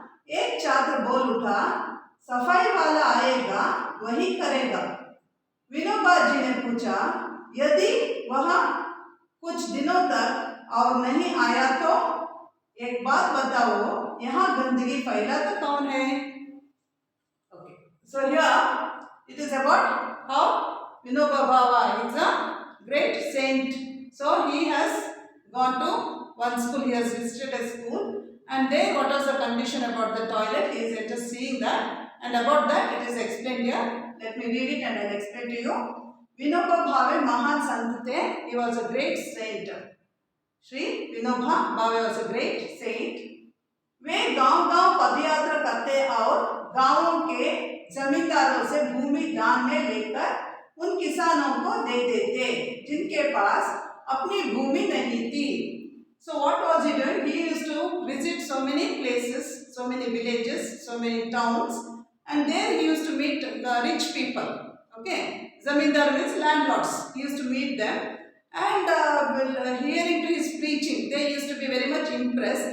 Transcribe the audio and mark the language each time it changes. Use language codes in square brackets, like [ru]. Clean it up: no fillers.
[hi] एक छात्र बोल उठा, सफाई वाला आएगा, वही करेगा. विनोबा जी ने पूछा, यदि वह कुछ दिनों तक और नहीं आया तो? एक बात बताओ, यहाँ गंदगी फैला तो कौन है? [en] Okay, so here it is about how Vinoba Bhava is a great saint. So he has gone to one school. He has visited a school. And there, what was the condition about the toilet? He is just seeing that, and about that it is explained here. Let me read it and I will explain to you. Vinoba Bhave [hi] Mahan Sant the. [en] He was a great saint. Shri Vinoba Bhave was a great saint. [hi] वे गांव-गांव पदयात्रा करते और गांवों के जमींदारों से भूमि दान में लेकर उन किसानों को दे देते जिनके पास अपनी भूमि नहीं थी. [en] So what was he doing? He used to visit so many places, so many villages, so many towns, and there he used to meet the rich people. Okay, zamindar means landlords. He used to meet them, and hearing to his preaching, they used to be very much impressed.